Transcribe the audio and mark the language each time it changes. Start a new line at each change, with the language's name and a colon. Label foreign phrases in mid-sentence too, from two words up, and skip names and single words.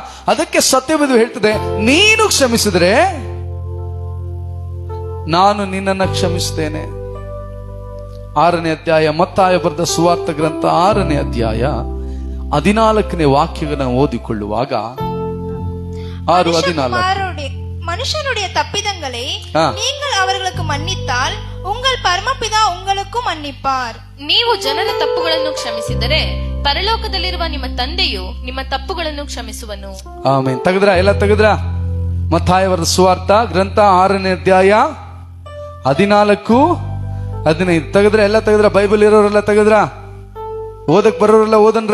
Kannada: ಅದಕ್ಕೆ ಸತ್ಯವೇದ ಹೇಳ್ತದೆ, ನೀನು ಕ್ಷಮಿಸಿದ್ರೆ ನಾನು ನಿನ್ನನ್ನು ಕ್ಷಮಿಸ್ತೇನೆ. 6ನೇ ಅಧ್ಯಾಯ, ಮತ್ತಾಯ ಬರೆದ ಸುವಾರ್ಥ ಗ್ರಂಥ 6ನೇ ಅಧ್ಯಾಯ 14ನೇ ವಾಕ್ಯಗಳನ್ನು ಓದಿಕೊಳ್ಳುವಾಗ 6:14
Tamil: மனுஷனுடைய தப்பிதங்களை நீங்கள் அவர்களுக்கு மன்னித்தால் உங்கள் பரமபிதா உங்களுக்கும் மன்னிப்பார்.
Kannada: ನೀವು ಜನರ ತಪ್ಪುಗಳನ್ನು ಕ್ಷಮಿಸಿದರೆ ಪರಲೋಕದಲ್ಲಿರುವ ನಿಮ್ಮ ತಂದೆಯು ನಿಮ್ಮ ತಪ್ಪುಗಳನ್ನು ಕ್ಷಮಿಸುವನು. ಆಮೆನ್. ತೆಗೆದ್ರ? ಎಲ್ಲ ತೆಗೆದ್ರ? ಮತ್ತಾಯ ಬರೆದ ಸುವಾರ್ಥ ಗ್ರಂಥ 6ನೇ ಅಧ್ಯಾಯ 14-15 ತೆಗೆದ್ರ? ಎಲ್ಲ ತೆಗೆದ್ರ? ಬೈಬಲ್ ಇರೋರೆಲ್ಲ ತೆಗೆದ್ರ? ಓದಕ್ ಬರೋರೆಲ್ಲ ಓದನ್ರ?